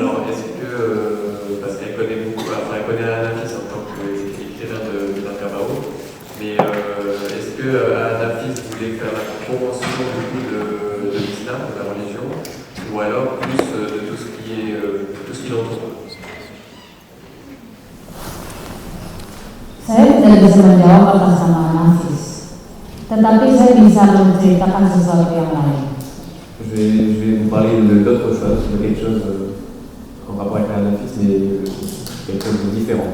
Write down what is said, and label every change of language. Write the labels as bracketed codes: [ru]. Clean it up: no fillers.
[fr] Alors, est-ce que, parce qu'elle connaît beaucoup, enfin, elle connaît Anafis en tant qu'écrivain de Minangkabau, mais est-ce que Anafis voulait faire la promotion du coup de l'islam, de la religion, ou alors plus de tout ce qui l'entoure? [id] Saya tidak bisa menjawab atas nama Nafis, tetapi saya bisa menceritakan sesuatu yang lain. [fr] Je vais vous parler d'autre chose, de quelque chose en rapport avec Nafis, mais quelque chose de différent.